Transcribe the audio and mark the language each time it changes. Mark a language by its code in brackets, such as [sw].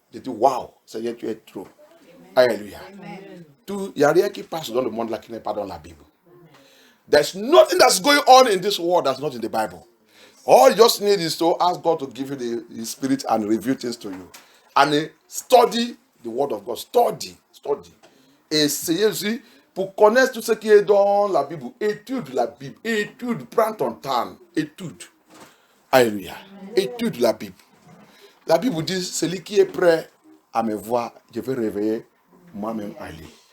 [fr] J'ai dit, wow, Seigneur, tu es trop. Alléluia. Il n'y a rien qui passe dans le monde là qui n'est pas dans la Bible. [en] There's nothing that's going on in this world that's not in the Bible. All you just need is to ask God to give you the Spirit and reveal things to you. And study the Word of God. Study. [fr] Essayez aussi pour connaître tout ce qui est dans la Bible. Étude la Bible. Prends ton temps. Étude. Alléluia. Étude la Bible. La Bible dit, celui qui est prêt à me voir, je vais réveiller moi-même à lui.